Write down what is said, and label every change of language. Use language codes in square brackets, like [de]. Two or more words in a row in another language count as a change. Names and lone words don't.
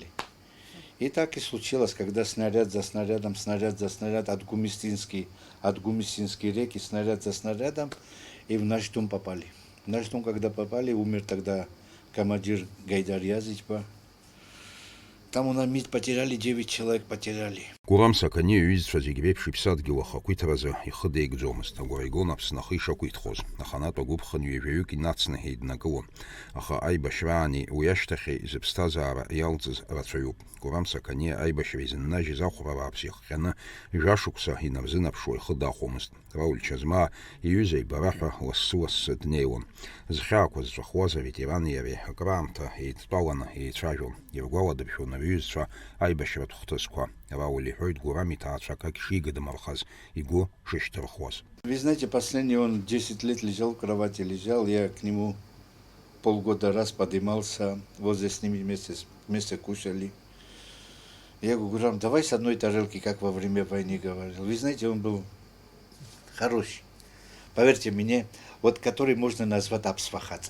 [ru] И так и случилось, когда снаряд за снарядом, от Гумистинской реки, снаряд за снарядом, и в наш дом попали. В наш дом, когда попали, умер тогда командир Гайдар Язычба. Там у нас потеряли 9 человек, потеряли. [ab] Гурам Саканиа иҩызцәа зегьы реиԥш иԥсадгьыл ахақәиҭразы ихы деигӡомызт. Агәра игон Аԥсны ахы ишақәиҭхоз. Аханатә агәыԥ ҩажәаҩык инацны еиднакылон. Аха аибашьраани уи ашьҭахьи зыԥсҭазаара иалҵыз рацәаҩуп. Гурам Саканиа аибашьра изыннажьыз ахәра бааԥс иахҟьаны жәашықәса инарзынаԥшуа ихы дахәомызт. Рауль Чазмаа иҩыза ибара ҳәа лассы-лассы днеиуан. Зхьаақәа зҵәахуаз аветерани иареи акраамҭа еидтәаланы еицәажәон. Иргәаладыршәон авиюзцәа аибашьратә хҭысқәа Рауль иҳәоит гәырам иҭаацәа акак шигадамырхаз игәы шышьҭырхуаз. [ru] Вы знаете, последний он 10 лет лежал в кровати, лежал, я к нему полгода раз поднимался, возле с ними вместе кушали. Я говорю, Гурам, давай с одной тарелки, как во время войны говорил. Вы знаете, он был хороший. Поверьте мне, вот который можно назвать обсвахаться.